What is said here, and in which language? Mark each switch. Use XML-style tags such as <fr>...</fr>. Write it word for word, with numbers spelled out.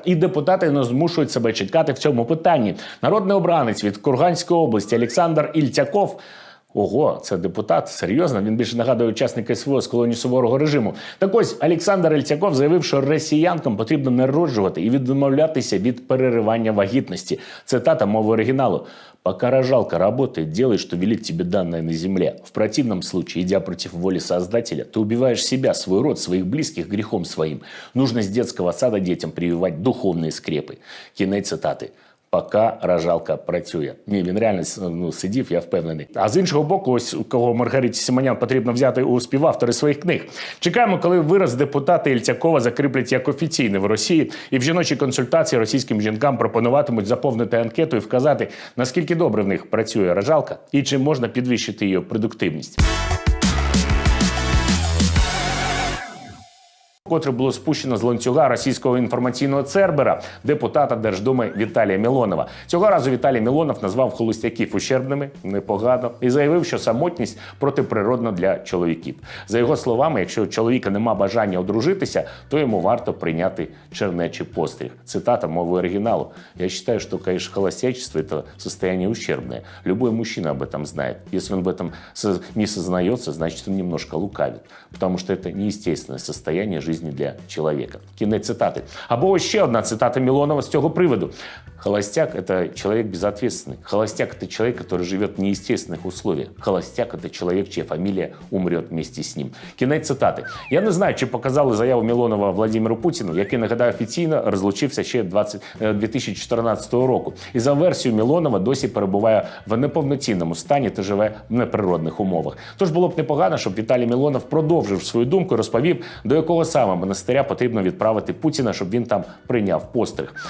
<uk>І депутати не змушують себе чекати в цьому питанні. Народний обранець від Курганської області Олександр Ільцяков. Ого, це депутат? Серйозно? Він більше нагадує учасника СВО з колонії суворого режиму. Так ось, Олександр Ільцяков заявив, що росіянкам потрібно народжувати і відмовлятися від переривання вагітності. Цитата мови оригіналу.</uk> <ru>«Пока рожалка работает, делай, что велит тебе данное на земле. В противном случае, идя против воли Создателя, ты убиваешь себя, свой род, своих близких грехом своим. Нужно с детского сада детям прививать духовные скрепы».</ru> <uk>Кінець цитати.</uk> <ru>Пока рожалка</ru> <uk>працює. Ні, він реально ну, сидів, я впевнений. А з іншого боку, ось кого Маргариті Сімонян потрібно взяти у співавтори своїх книг. Чекаємо, коли вираз депутата Ільцякова закріплять як офіційний в Росії, і в жіночій консультації російським жінкам пропонуватимуть заповнити анкету і вказати, наскільки добре в них працює рожалка і чи можна підвищити її продуктивність. Котре було спущено з ланцюга російського інформаційного цербера депутата Держдуми Віталія Мілонова. Цього разу Віталій Мілонов назвав холостяків ущербними, непогано, і заявив, що самотність протиприродна для чоловіків. За його словами, якщо у чоловіка нема бажання одружитися, то йому варто прийняти чернечий постріг. Цитата мови оригіналу.</uk> <ru>«Я считаю, что, конечно, холостячество – это состояние ущербное. Любой мужчина об этом знает. Если он об этом не сознается, значит, он немножко лукавит. Потому что это неестественное состояние жизни для человека».</ru> <uk>Кінець цитати. Або ще одна цитата Мілонова з цього приводу.</uk> <ru>«Холостяк – это человек безответственный. Холостяк – это человек, который живет в неестественных условиях. Холостяк – это человек, чья фамилия умрет вместе с ним».</ru> <uk>Кінець цитати. Я не знаю, чи показали заяву Мілонова Владимиру Путіну, який, нагадаю, офіційно розлучився ще двадцять дві тисячі чотирнадцятого року. І за версією Мілонова досі перебуває в неповноцінному стані та живе в неприродних умовах. Тож було б непогано, щоб Віталій Мілонов продовжив свою думку і розповів, до якого саме монастиря потрібно відправити Путіна, щоб він там прийняв постриг.</uk>